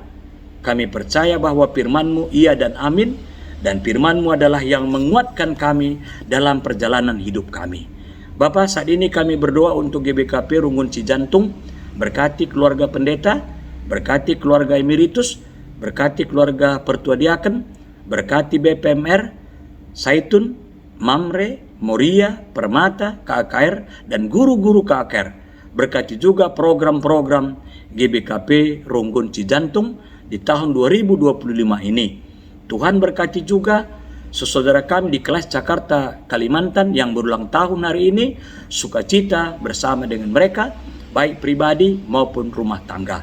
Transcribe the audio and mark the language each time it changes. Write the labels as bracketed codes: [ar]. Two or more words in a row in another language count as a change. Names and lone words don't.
[id] Kami percaya bahwa Firman-Mu iya dan amin. Dan Firman-Mu adalah yang menguatkan kami dalam perjalanan hidup kami. Bapa, saat ini kami berdoa untuk GBKP Runggun Cijantung. Berkati keluarga pendeta, berkati keluarga emeritus, berkati keluarga pertua diaken, berkati BPMR, Saitun, Mamre, Moria, Permata, KKR, dan guru-guru KKR. Berkati juga program-program GBKP Runggun Cijantung di tahun 2025 ini. Tuhan berkati juga saudara kami di kelas Jakarta Kalimantan yang berulang tahun hari ini. Sukacita bersama dengan mereka, baik pribadi maupun rumah tangga.